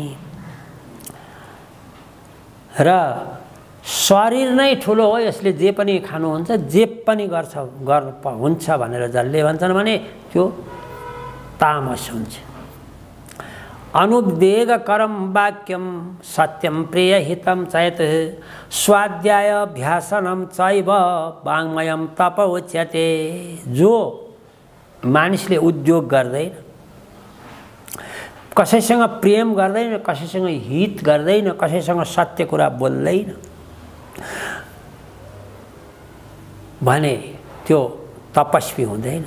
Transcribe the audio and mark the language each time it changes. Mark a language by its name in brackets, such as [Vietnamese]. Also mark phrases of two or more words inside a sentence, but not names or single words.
[Nepali] र शरीर नै ठुलो हो यसले जे पनि खानुहुन्छ जे पनि हुन्छ भनेर जसले भन्छन् भने त्यो तामस हुन्छ। [Sanskrit] अनुवेगकरं वाक्यं सत्यं प्रियहितं चेत् स्वाध्यायाभ्यासनं चैव वाङ्मयं तप उच्यते। [Nepali] जो मानिसले उद्योग गर्दैन, कसैसँग प्रेम गर्दैन, कसैसँग हित गर्दैन, कसैसँग सत्य कुरा बोल्दैन भने त्यो तपस्वी हुँदैन।